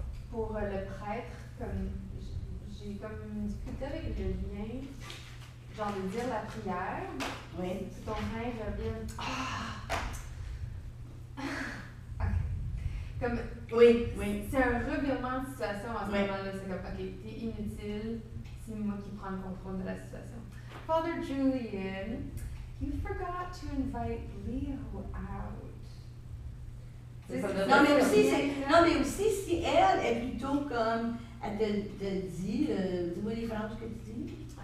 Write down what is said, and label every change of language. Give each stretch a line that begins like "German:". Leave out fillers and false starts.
French: Pour le prêtre, comme j'ai comme une difficulté avec le lien, genre de dire la prière. Oui. Si ton rêve revient. Ok. Comme Oui, oui. c'est un revirement de situation à ce Oui. moment-là. C'est comme, ok, t'es inutile, c'est moi qui prends le contrôle de la situation.
English: Father Julian, you forgot to invite Leo out.
French: C'est ça, Non, mais aussi, c'est- non, mais aussi, si elle est plutôt comme, elle te dit, dis-moi les phrases que tu dis.